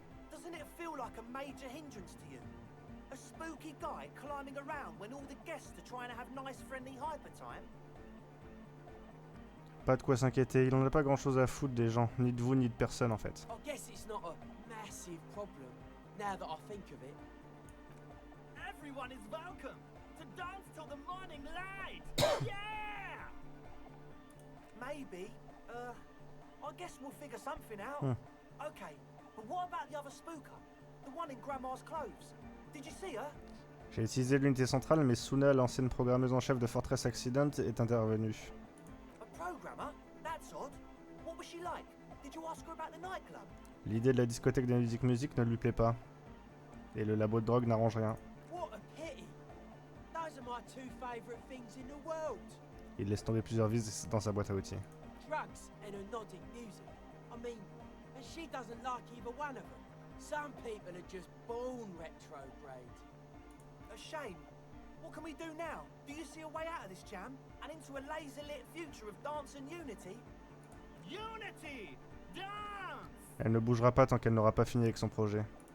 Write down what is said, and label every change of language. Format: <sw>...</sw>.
<en>Doesn't it feel like a major hindrance to you? A spooky guy climbing around when all the guests are trying to have nice friendly hyper time?</en> <fr>Pas de quoi s'inquiéter, il en a pas grand chose à foutre des gens, ni de vous ni de personne en fait.</fr> <en>I guess it's not a massive problem, now that I think of it. Everyone is welcome to dance till the morning light! Yeah! Maybe. I guess we'll figure something out. Okay, but what about the other spooker? The one in Grandma's clothes? Did you see her?</en> <fr>J'ai utilisé l'unité centrale, mais Suna, l'ancienne programmeuse en chef de Fortress Accident, est intervenue.</fr> <en>A programmer? That's odd. What was she like? Did you ask her about the nightclub?</en> <fr>L'idée de la discothèque de musique ne lui plaît pas. Et le labo de drogue n'arrange rien.</fr> <en>What a pity. Those are my two favourite things in the world.</en> <fr>Il laisse tomber plusieurs vis dans sa boîte à outils.</fr> <en>Drugs and hypnotic music. I mean, and she doesn't like either one of them. Some people are just born retrograde. A shame. What can we do now? Do you see a way out of this jam? And into a laser-lit future of dance and unity? Unity! Dance!</en> <fr>Elle ne bougera pas tant qu'elle n'aura pas fini avec son projet.</fr>